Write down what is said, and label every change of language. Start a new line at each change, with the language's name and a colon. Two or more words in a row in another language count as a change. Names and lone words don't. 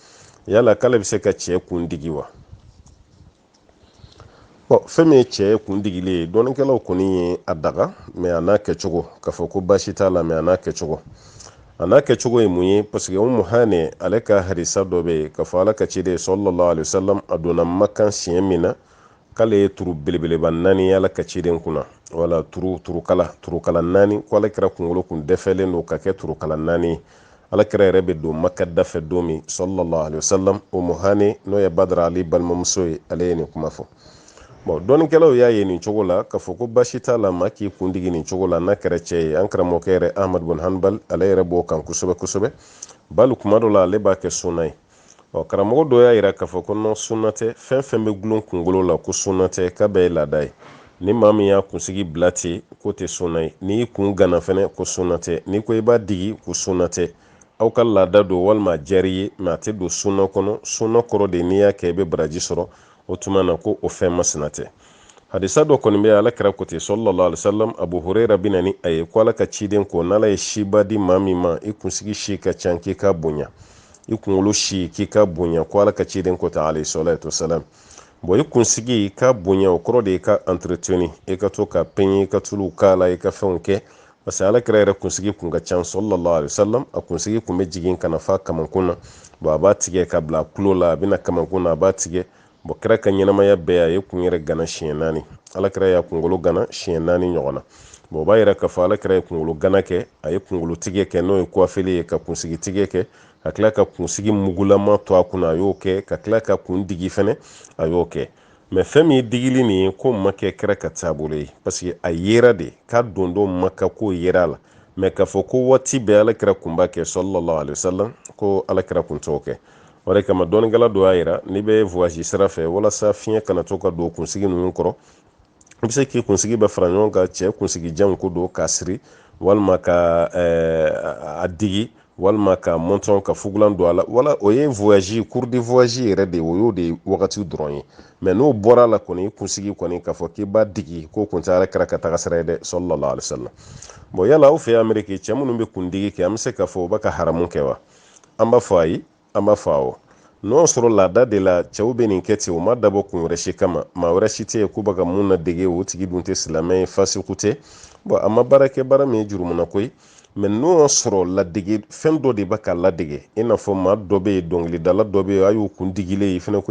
Bambara: Yala k'ale bɛ se ka cɛ kundigi wa? Fɛn min ye cɛ kundigili ye, dɔɔnikɛlaw kɔni ye a daga, mais a n'a kɛcogo, k'a fɔ ko baasi t'a la, mais a n'a kɛcogo. A n'a kɛcogo ye mun ye?
French: Parce que
Bambara: Umu Hani ale ka hadisa dɔ bɛ yen, k'a fɔ Ala ka ciden
Arabic: صلى الله عليه وسلم
Bambara: a donna Makan siɲɛ min na, k'ale ye turu belebeleba 4 ye Ala ka ciden kunna, wala turukala 4, ko Alakira kunkolo kun dɛfɛlen don ka kɛ turukala 4 ye. Alakira yɛrɛ bɛ don Maka dafɛ don min
Arabic: صلى الله عليه وسلم,
Bambara: Umu Hani n'o ye Badara Ali balimamuso ye, ale ye nin kuma fɔ. Dɔɔnikɛlaw y'a ye nin cogo la, k'a fɔ ko baasi t'a la maa k'i kundigi nin cogo la n'a kɛra cɛ ye. An karamɔgɔkɛ yɛrɛ Ahmad bin Hanbal, ale yɛrɛ b'o kan kosɛbɛ kosɛbɛ. Bali kuma dɔ la ale b'a kɛ sunna ye. Karamɔgɔ dɔ y'a yira k'a fɔ ko non sunna tɛ, fɛn fɛn bɛ gulon kunkolo la ko sunna tɛ, k'a bɛɛ ye laada ye. Ni maa min y'a kunsigi bila ten, ko tɛ sunna ye. N'i kun gana fɛnɛ, ko sunna tɛ. N'i ko i b'a digi, ko sunna tɛ. aw ka laada don walima jɛri ye mɛ a tɛ don sunna kɔnɔ sunna kɔrɔ de n'i y'a kɛ i bɛ baraji sɔrɔ o tuma na ko o fɛn masina tɛ hadisa dɔ kɔni bɛ ala kira kote
Arabic: صلى الله عليه وسلم
Bambara: abu huraira bɛ na ni a ye ko ala ka ciden ko n'ala ye siba di maa min ma i kunsigi si ka ca k'i ka bonya i kunkolo si k'i ka bonya ko ala ka ciden ko ta
Arabic: عليه الصلاة والسلام
Bambara: bon i kunsigi i ka bonya o kɔrɔ de i ka entreteni i ka to ka peɲe i ka tuluw k'a la i ka fɛnw kɛ
French: parce que
Bambara: ala kira yɛrɛ kunsigi kun ka ca
Arabic: صلى الله عليه وسلم
Bambara: a kunsigi kun bɛ jigin kana fa kamankun na bon a b'a tigɛ ka bila kulo la a bɛna kamankun na a b'a tigɛ bon kira ka ɲɛnamaya bɛɛ a ye kun yɛrɛ gana siɲɛ 4 ala kira y'a kunkolo gana siɲɛ 4 ɲɔgɔn na bon o b'a yɛrɛ k'a fɔ ala kira ye kunkolo gana kɛ a ye kunkolo tigɛ kɛ n'o ye coiffeli ye ka kunsigi tigɛ kɛ ka tila ka kunsigi mugulama to a kunna a y'o kɛ ka tila ka kun digi fɛnɛ a y'o kɛ mɛ fɛn min ye digili nin ye ko ma kɛ kira ka taabolo ye
French: parce que
Bambara: a yera de k'a don ma ka k'o yera la mɛ k'a fɔ ko waati bɛɛ ala kira kun b'a kɛ
Arabic: صلى الله عليه وسلم
Bambara: ko ala kira kun t'o kɛ o de kama dɔɔnikɛla dɔ y'a yira n'i bɛ voyage sira fɛ walasa fiɲɛ kana to ka don kunsigi ninnu kɔrɔ i bɛ se k'i kunsigi bɛ fara ɲɔgɔn kan cɛ kunsigi jan ko don k'a siri walima ka a digi walima ka monton ka fugulan don a la wala o ye
French: voyage cours de voyage
Bambara: yɛrɛ de o y'o de wagati dɔrɔn ye mɛ n'o bɔra la kɔni i kunsigi kɔni k'a fɔ k'i b'a digi k'o kun tɛ ala kira ka taga sira ye dɛ
Arabic: صلى الله عليه وسلم
Bambara: bon yala aw fɛ yan Ameriki cɛ minnu bɛ kundigi kɛ an bɛ se k'a fɔ u bɛ ka haramu kɛ wa an b'a fɔ ayi an b'a fɔ awɔ n'o sɔrɔ laada de la cɛw bɛ nin kɛ ten o ma dabɔ kun wɛrɛ si kama maa wɛrɛ si tɛ yen k'u bɛ ka mun ladege o tigi dun tɛ silamɛ ye fasiku tɛ bon a ma baara kɛ baara min ye jurumuna ko ye mɛ n'o y'a sɔrɔ ladege fɛn dɔ de bɛ ka ladege i n'a fɔ maa dɔ bɛ yen dɔnkilidala dɔ bɛ yen a y'o kun digilen ye fɛnɛ ko